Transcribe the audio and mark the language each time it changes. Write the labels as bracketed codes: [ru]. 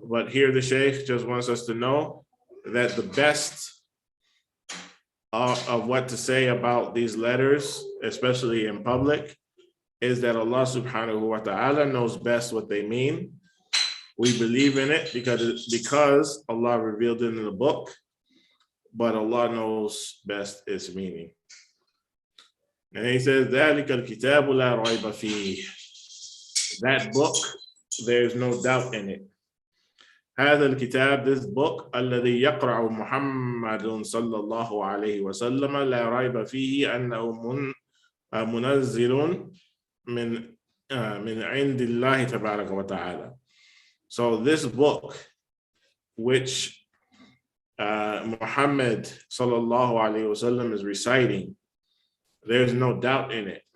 [en] But here the Shaykh just wants us to know that the best of what to say about these letters, especially in public, is that Allah subhanahu wa ta'ala knows best what they mean. We believe in it because Allah revealed it in the book, but Allah knows best its meaning. [ar] And he says, ذَلِكَ الْكِتَابُ لَا رَيْبَ فِيهِ. [en] That book, there's no doubt in it. [ar] هذا الكتاب, [en] this book, [ar] الذي يقرأ محمد صلى الله عليه وسلم لا ريب فيه أنه منزل من عند الله تبارك وتعالى. [en] So this book, which Muhammad sallallahu alaihi wasallam is reciting, there's no doubt in it.